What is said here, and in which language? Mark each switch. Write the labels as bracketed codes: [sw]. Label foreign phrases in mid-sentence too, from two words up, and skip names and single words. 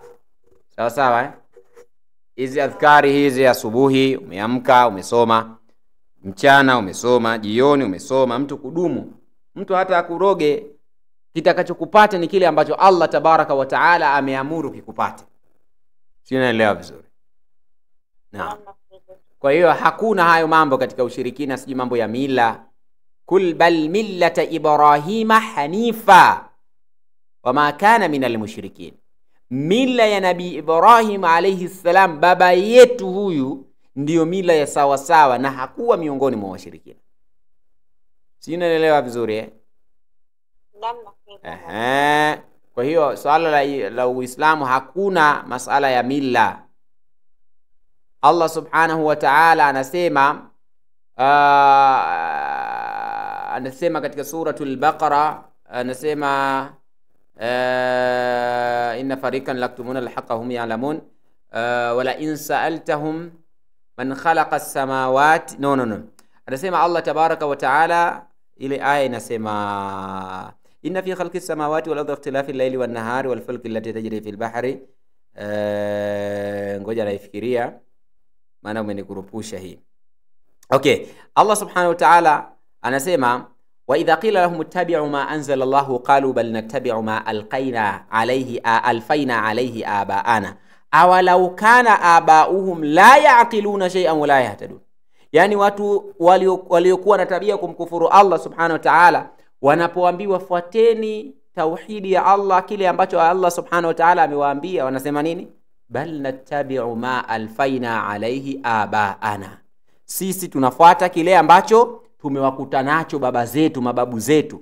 [sw] Sawa sawa hizi adhkari hizi asubuhi umeamka umesoma, mchana umesoma, jioni umesoma, mtu kudumu. Mtu hata akuroge, kitakachokupata ni kile ambacho [ar] الله تبارك وتعالى [sw] ameamuru kikupate. Sio, unaelewa vizuri? Naam. Kwa hiyo hakuna hayo mambo katika ushirikina, siji mambo ya mila. [ar] قل بل ملة إبراهيم حنيفا وما كان من المشركين. [sw] Mila ya Nabii Ibrahim [ar] عليه السلام, [sw] baba yetu huyu, ndiyo mila ya sawa sawa na hakuwa miongoni mwa washirikina. Si unaelewa vizuri Kwa hiyo swala la Uislamu hakuna masala ya mila. [ar] الله سبحانه وتعالى [sw] anasema katika suratul Baqara, anasema [ar] إن فريقا ليكتمون الحق هم يعلمون ولئن سألتهم من خلق السماوات [sw] anasema [ar] الله تبارك وتعالى, [sw] ile aya inasema [ar] إن في خلق السماوات والأرض اختلاف الليل والنهار والفلك التي تجري في البحر. [sw] Ngoja naifikiria maana umenikurupusha hii. Okay, [ar] الله سبحانه وتعالى [sw] anasema [ar] وإذا قيل لهم اتبعوا ما أنزل الله قالوا بل نتبع ما ألفينا عليه آباءنا أولو كان آباؤهم لا يعقلون شيئا ولا يهتدون. [sw] Yani watu waliokuwa na tabia kumkufuru [ar] الله سبحانه وتعالى, [sw] wanapoambiwa fuateni tauhidi ya Allah, kile ambacho [ar] الله سبحانه وتعالى [sw] amewaambia, wanasema nini? [ar] بل نتبع ما ألفينا عليه آباءنا, [sw] sisi tunafuata kile ambacho tumewakuta nacho baba zetu, mababu zetu.